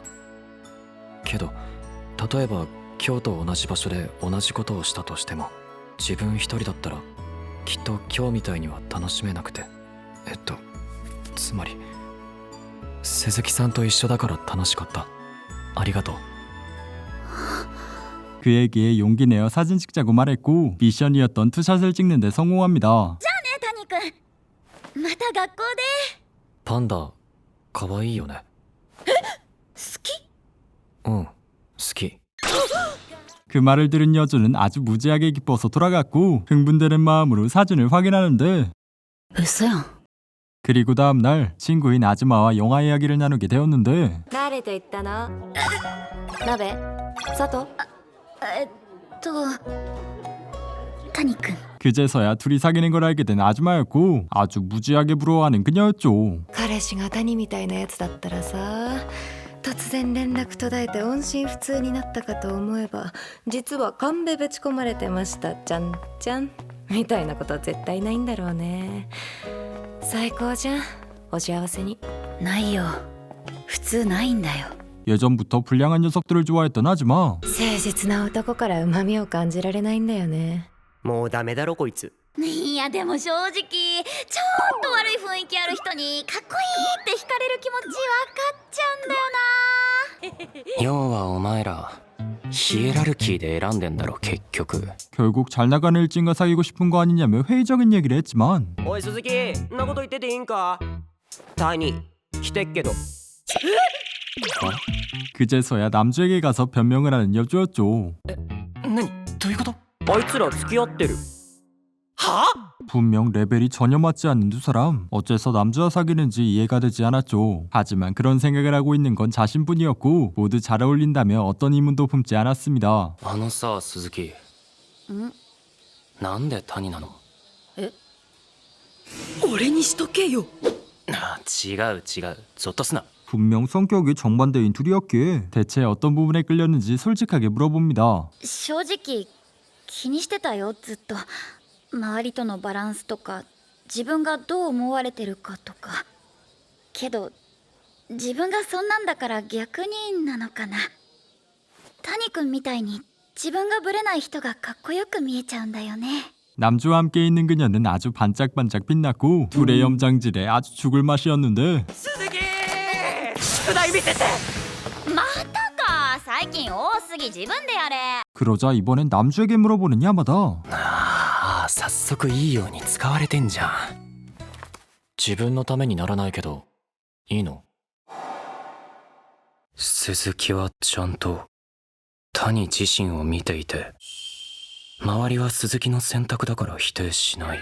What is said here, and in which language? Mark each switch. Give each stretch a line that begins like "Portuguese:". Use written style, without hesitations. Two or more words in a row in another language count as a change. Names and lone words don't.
Japanese: けど例えば今日と同じ場所で同じことをしたとしても自分一人だったらきっと今日みたいには楽しめなくて、つまり鈴木さんと一緒だから楽しかった。ありがとう。
Korean: 그에게 용기 내어 사진 찍자고 말했고 미션이었던 투샷을 찍는데 성공합니다.
Japanese: 谷君、また学校で。パンダかわいいよね。好き？うん、好き。
Korean: 그 말을 들은 여주는 아주 무지하게 기뻐서 돌아갔고 흥분되는 마음으로 사진을 확인하는데
Japanese: 嘘やん。
Korean: 그리고 다음날 친구인 아즈마와 영화 이야기를 나누게 되었는데
Japanese: 誰と言ったの？鍋？佐藤？谷君。
Korean: 그제서야 둘이 사귀는 걸 알게 된 아즈마였고 아주 무지하게 부러워하는 그녀였죠.
Japanese: 彼氏が谷みたいなやつだったらさ、突然連絡途絶えて音信不通になったかと思えば、実は勘でぶち込まれてましたじゃんじゃんみたいなことは絶対ないんだろうね。最高じゃん、お幸せに。ないよ。普通ないんだよ。
Korean: 예전부터 불량한 녀석들을 좋아했던 아즈마.
Japanese: 誠実な男から旨味を感じられないんだよね。もうダメだろこいつ。いやでも正直ちょっと悪い雰囲気ある人にかっこいいって惹かれる気持ち分かっちゃうんだよな。要はお前らヒエラルキーで選んでんだろ結局。
Korean: 결국 잘 나가는 일진과 사귀고 싶은 거 아니냐며 회의적인 얘기를 했지만
Japanese: おい鈴木、んなこと言ってていいんか。谷来てっけど。
Korean: 그제서야 남주에게 가서 변명을 하는 여주였죠.
Japanese: 何どういうこと？あいつら付き合ってる。は？
Korean: 분명 레벨이 전혀 맞지 않는 두 사람. 어째서 남주와 사귀는지 이해가 되지 않았죠. 하지만 그런 생각을 하고 있는 건 자신뿐이었고 모두 잘 어울린다며 어떤 의문도 품지 않았습니다.
Japanese: あのさ鈴木、なんで谷なの？俺にしとけよ。違うゾッとすな。
Korean: 분명 성격이 정반대인 둘이었기에 대체 어떤 부분에 끌렸는지 솔직하게 물어봅니다.
Japanese: 正直気にしてたよずっと。周りとのバランスとか自分がどう思われてるかとか。けど自分がそんなんだから逆になのかな。谷君みたいに自分がブレない人がかっこよく見えちゃうんだよね。
Korean: 남주와 함께 있는 그녀는 아주 반짝반짝 빛났고 둘의 염장질에 아주 죽을 맛이었는데
Japanese: 鈴木宿題見せて。またか。最近多すぎ。自分でやれ。
Korean: 그러자 이번엔 남주에게 물어보는 야마다.
Japanese: ああ早速いいように使われてんじゃん。自分のためにならないけどいいの？鈴木はちゃんと谷自身を見ていて、周りは鈴木の選択だから否定しない。